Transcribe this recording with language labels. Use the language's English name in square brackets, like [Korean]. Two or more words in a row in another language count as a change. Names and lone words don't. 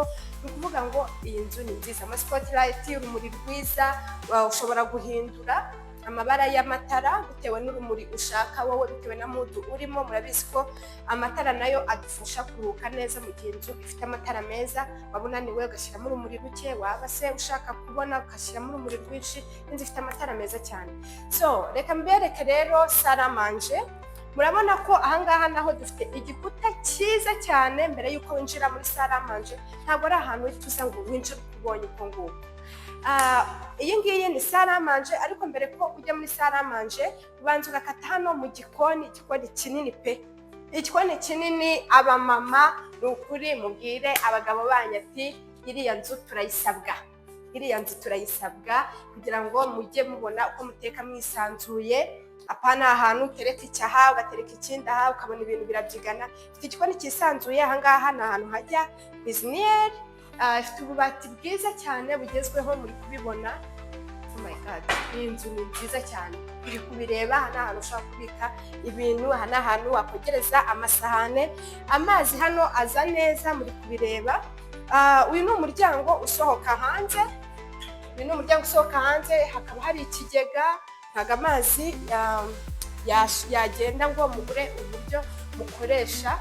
[Kinyarwanda] Ni ukuvuga ngo iyi nzu ni nziza. Spotlight, urumuri rwiza, ushobora guhindura amabara y'amatara bitewe n'urumuri ushaka wowe, bitewe na mood urimo. Murabizi ko amatara nayo adufasha kuruhuka neza mu gihe inzu ifite amatara meza. Wabona niwe ugashyiramo urumuri ruke, waba se ushaka kubona ugashyiramo urumuri rwinshi. Inzu ifite amatara meza cyane. Reka mbereke rero [French] salle à manger. [Kinyarwanda] Murabona ko ahangaha naho dufite igikuta cyiza cyane. Mbere yuko winjira muri [French] salle à manger, [Kinyarwanda] ntabwo ari ahantu uhita ngo winjire ukubonye uko nguko. Iyi ngiyi ni [French] salle à manger, [Kinyarwanda] ariko mbere ko ujya muri [French] salle à manger [Kinyarwanda] ubanza ugakata hano mu igikoni kinini pe. Igikoni kinini. Abamama ni ukuri mubwire abagabo banyu ati iriya nzu turayisabwa, kugira ngo mujye mubona uko muteka mwisanzuye. Apana ahantu utereka icyaha ugatereka ikindi aha ukabona ibintu birabyigana. Ifite igikoni cyisanzuye. Ahangaha ni ahantu hajya cuisiniere. Ifite ububati bwiza cyane bugezweho, muri kubibona. [English] Oh my god, [Kinyarwanda] iyi nzu ni nziza cyane. Uri kubireba, aha ni ahantu ushobora kubika ibintu, aha ni ahantu wakogereza amasahane. Amazi hano aza neza, muri kubireba. Uyu ni umuryango usohoka hanze. Hakaba hari ikigega, ntago amazi yagenda ngo mugure uburyo mukoresha.